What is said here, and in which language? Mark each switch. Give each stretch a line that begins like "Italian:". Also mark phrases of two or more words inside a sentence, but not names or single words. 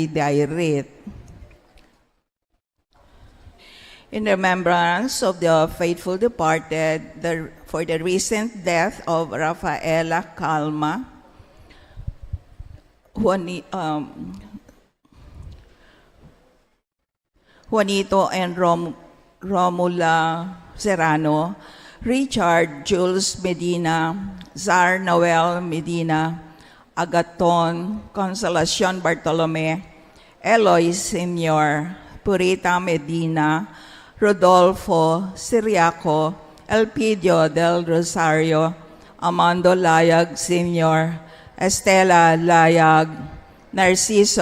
English: Dairit. In remembrance of the faithful departed, for the recent death of Rafaela Calma, Juanito and Romula Serrano, Richard Jules Medina, Zar Noel Medina, Agaton, Consolacion Bartolome, Eloy Sr., Purita Medina, Rodolfo Siriaco, Elpidio del Rosario, Amando Layag Sr., Estela Layag, Narciso